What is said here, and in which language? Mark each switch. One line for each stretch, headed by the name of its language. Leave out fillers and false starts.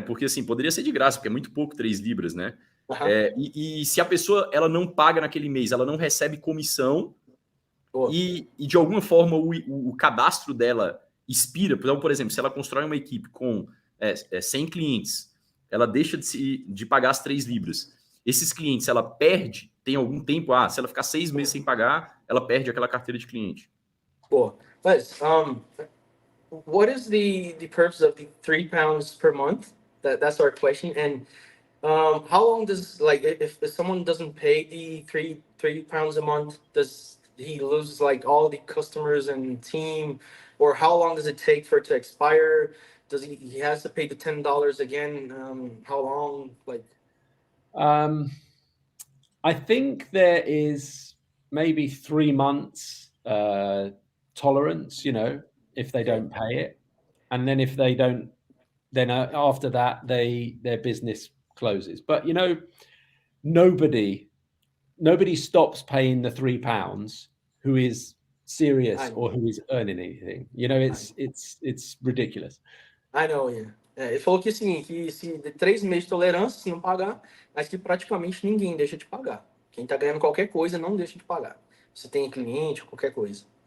Portuguese: Porque assim, poderia ser de graça, porque é muito pouco 3 libras, né? E se a pessoa ela não paga naquele mês, ela não recebe comissão e de alguma forma o cadastro dela expira. Então, por exemplo, se ela constrói uma equipe com 100 clientes, ela deixa de pagar as 3 libras. Esses clientes, ela perde, tem algum tempo, se ela ficar 6 meses sem pagar, ela perde aquela carteira de cliente.
English: But what is the purpose of the £3 per month? That's our question. And how long does, like, if someone doesn't pay the £3 a month, does he lose like all the customers and team, or how long does it take for it to expire? Does he has to pay the $10 again? How long? Like, I think there is maybe 3 months tolerance, you know, if they don't pay it, and then if they don't, then after that their business closes. But you know, nobody stops paying the £3 who is serious or who is earning anything. You know, it's ridiculous. I know, yeah.
Portuguese: Ele falou que assim, que se de 3 meses de tolerância, se não pagar, mas que praticamente ninguém deixa de pagar. Quem tá ganhando qualquer coisa não deixa de pagar. Se tem cliente, qualquer coisa.